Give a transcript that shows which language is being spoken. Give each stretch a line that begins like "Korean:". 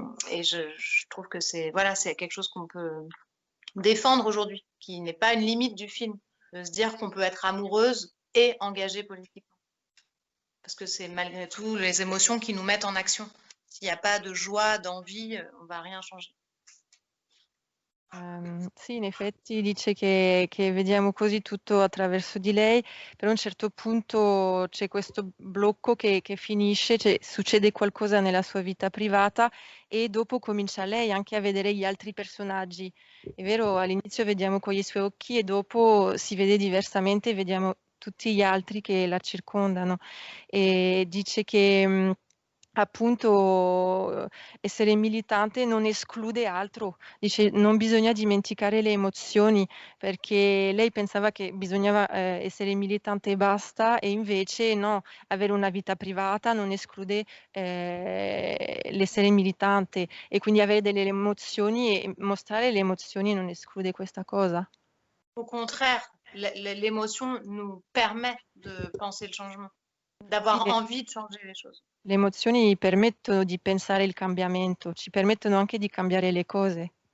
French: Et je trouve que c'est quelque chose qu'on peut défendre aujourd'hui, qui n'est pas une limite du film, de se dire qu'on peut être amoureuse et engagée politiquement. Parce que c'est malgré tout les émotions qui nous mettent en action. S'il n'y a pas de joie, d'envie, on ne va rien changer.
Italian: Sì, in effetti dice che vediamo così tutto attraverso di lei, però a un certo punto c'è questo blocco che finisce, succede qualcosa nella sua vita privata e dopo comincia lei anche a vedere gli altri personaggi. È vero, all'inizio vediamo con i suoi occhi e dopo si vede diversamente, vediamo tutti gli altri che la circondano. E dice che appunto essere militante non esclude altro, dice non bisogna dimenticare le emozioni, perché lei pensava che bisognava essere militante e basta, e invece no, avere una vita privata non esclude l'essere militante, e quindi avere delle emozioni e mostrare le emozioni non esclude questa cosa.
French: Au contraire, l'émotion nous permet de penser le changement, d'avoir envie de changer les choses.
Italian: Le emozioni permettono di pensare il cambiamento, ci permettono anche di cambiare le cose.